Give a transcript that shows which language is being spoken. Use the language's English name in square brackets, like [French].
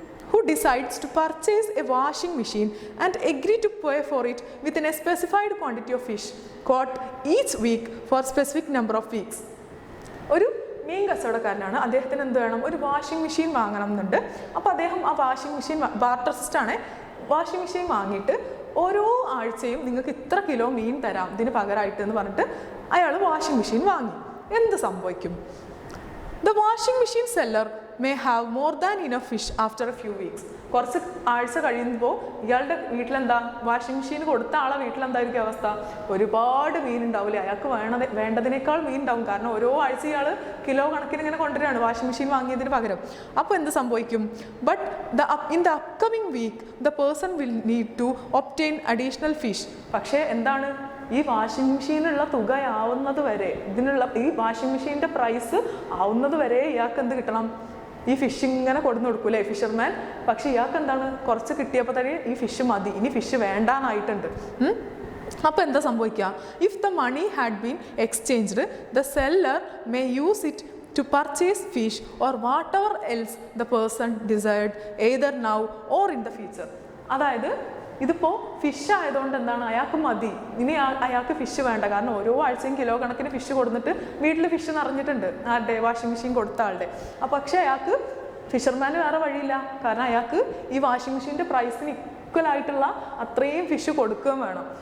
[English] who decides to purchase a washing machine and agree to pay for it within a specified quantity of fish caught each week for specific number of weeks. [Malayalam] ഒരു മീൻ കച്ചവടക്കാരനാണ്, അദ്ദേഹത്തിന് എന്ത് വേണം, ഒരു washing machine വാങ്ങണം എന്നുണ്ട്. അപ്പോൾ അദ്ദേഹം ആ വാഷിംഗ് മെഷീൻ, ബാർട്ടർ സിസ്റ്റമാണ്, വാഷിംഗ് മെഷീൻ വാങ്ങിയിട്ട് ഓരോ ആഴ്ചയും നിങ്ങൾക്ക് ഇത്ര കിലോ മീൻ തരാം ഇതിന് പകരമായിട്ട് എന്ന് പറഞ്ഞിട്ട് അയാൾ വാഷിംഗ് മെഷീൻ വാങ്ങി. എന്ത് സംഭവിക്കും? [English] The washing machine seller may have more than enough fish after a few weeks. [Malayalam] കുറച്ച് ആഴ്ച കഴിയുമ്പോൾ ഇയാളുടെ വീട്ടിലെന്താ, വാഷിംഗ് മെഷീൻ കൊടുത്ത ആളെ വീട്ടിലെന്തായിരിക്കും അവസ്ഥ? ഒരുപാട് മീൻ ഉണ്ടാവില്ലേ, അയാൾക്ക് വേണ്ടതിനേക്കാൾ മീൻ ഉണ്ടാവും. കാരണം ഓരോ ആഴ്ച ഇയാൾ കിലോ കണക്കിന് ഇങ്ങനെ കൊണ്ടുവരികയാണ് വാഷിംഗ് മെഷീൻ വാങ്ങിയതിന് പകരം. അപ്പോൾ എന്ത് സംഭവിക്കും? [English] But in the upcoming week the person will need to obtain additional fish. [Malayalam] പക്ഷേ എന്താണ്, ഈ വാഷിംഗ് മെഷീനുള്ള തുക ആവുന്നത് വരെ, ഈ വാഷിംഗ് മെഷീൻ്റെ പ്രൈസ് ആവുന്നത് വരെ ഇയാൾക്ക് എന്ത് കിട്ടണം? ഈ ഫിഷ് ഇങ്ങനെ കൊടുന്നു കൊടുക്കൂലേ ഫിഷർമാൻ. പക്ഷെ ഇയാൾക്ക് എന്താണ്, കുറച്ച് കിട്ടിയപ്പോൾ തന്നെ ഈ ഫിഷ് മതി, ഇനി ഫിഷ് വേണ്ടാന്നായിട്ടുണ്ട്. അപ്പോൾ എന്താ സംഭവിക്കുക? [English] If the money had been exchanged the seller may use it to purchase fish or whatever else the person desired either now or in the future. [Malayalam] അതായത് ഇതിപ്പോൾ ഫിഷ് ആയതുകൊണ്ട് എന്താണ്, അയാൾക്ക് മതി, ഇനി അയാൾക്ക് ഫിഷ് വേണ്ട. കാരണം ഓരോ ആഴ്ചയും കിലോ കണക്കിന് ഫിഷ് കൊടുത്തിട്ട് വീട്ടിൽ ഫിഷ് നിറഞ്ഞിട്ടുണ്ട് ആരുടെ, വാഷിംഗ് മെഷീൻ കൊടുത്ത ആളുടെ. പക്ഷേ അയാൾക്ക്, ഫിഷർമാന് വേറെ വഴിയില്ല. കാരണം അയാൾക്ക് ഈ വാഷിംഗ് മെഷീൻ്റെ പ്രൈസിന് ഈക്വലായിട്ടുള്ള അത്രയും ഫിഷ് കൊടുക്കുകയും വേണം.